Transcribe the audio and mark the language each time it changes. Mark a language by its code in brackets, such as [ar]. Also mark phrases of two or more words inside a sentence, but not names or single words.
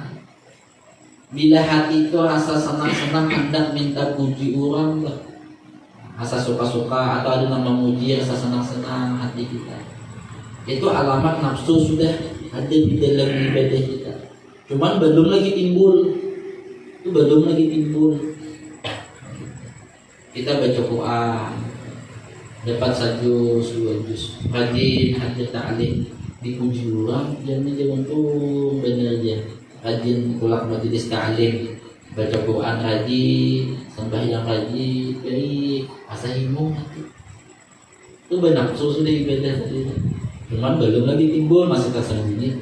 [id] Bila hati itu rasa senang-senang hendak minta puji orang, rasa suka-suka atau ada nama memuji, rasa senang-senang hati kita, itu alamat nafsu sudah ada di dalam ibadah kita. Cuman belum lagi timbul. Kita baca Quran, dapat 1 juz, 2 juz, rajin hadir ta'lim, dipuji orang, jangan untung benar aja. Rajin pulang majelis ta'lim, baca Quran rajin, sembahyang rajin, baik, asa himung hati. Itu bernafsu sudah ibadah tadi. Cuman belum lagi timbul, masih tersembunyi.